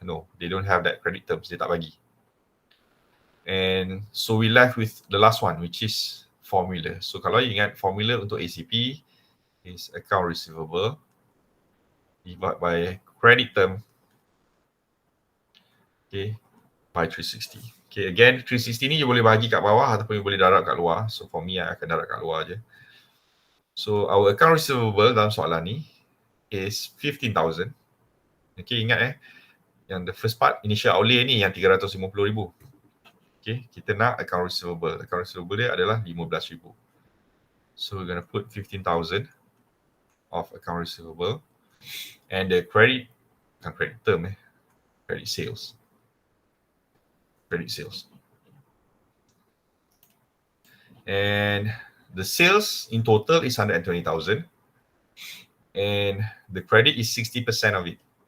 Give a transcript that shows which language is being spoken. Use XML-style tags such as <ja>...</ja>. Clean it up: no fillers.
<en>No, they don't have that credit terms.</en> <ms>Dia tak bagi.</ms> <en>And so we left with the last one, which is formula. So</en> <ms>kalau you ingat formula untuk</ms> <en>ACP is account receivable divided by credit term, okay, by 360.</en> <ms>Okay, again 360 ni you boleh bagi kat bawah ataupun you boleh darab kat luar.</ms> <en>So for me, I</en> <ms>akan darab kat luar je.</ms> <en>So our account receivable</en> <ms>dalam soalan ni</ms> <en>is 15,000.</en> <ms>Okay, ingat yang</ms> <en>the first part initial outlay</en> <ms>ni yang 350,000. Okay, kita nak account receivable. Account receivable dia adalah 15,000.</ms> <en>So we're going to put 15,000 of account receivable, and the credit term, credit sales. And the sales in total is 120,000, and the credit is 60% of it.</en>